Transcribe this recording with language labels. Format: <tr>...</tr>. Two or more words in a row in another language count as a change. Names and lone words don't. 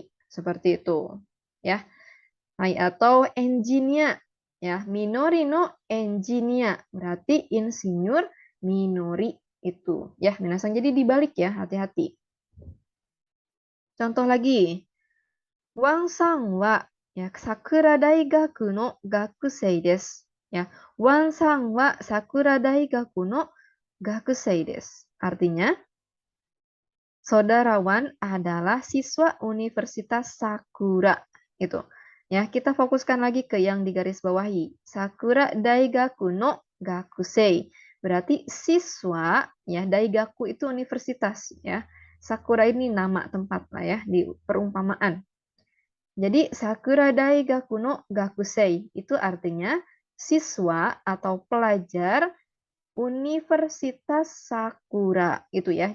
<id>Seperti itu. Ya. Hai, atau engineer. Ya,</id> <ja>ミノリのエンジニア</ja> <id>berarti insinyur Minori itu. Ya, minasan jadi dibalik ya, hati-hati. Contoh lagi.</id> <ja>ワンさんは</ja> <id>ya,</id> <ja>さくら大学の学生です. Ya, ワンさんはさくら大学の学生です.</ja> <id>Artinya, saudara Wan adalah siswa Universitas Sakura. Itu. Ya, kita fokuskan lagi ke yang di garis bawahi.</id> <ja>さくら大学の学生.</ja> <id>Berarti siswa, ya, Daigaku itu universitas, ya. Sakura ini nama tempat lah ya, di perumpamaan. Jadi</id> <ja>さくら大学の学生</ja> <id>itu artinya siswa atau pelajar Universitas Sakura itu ya.</id>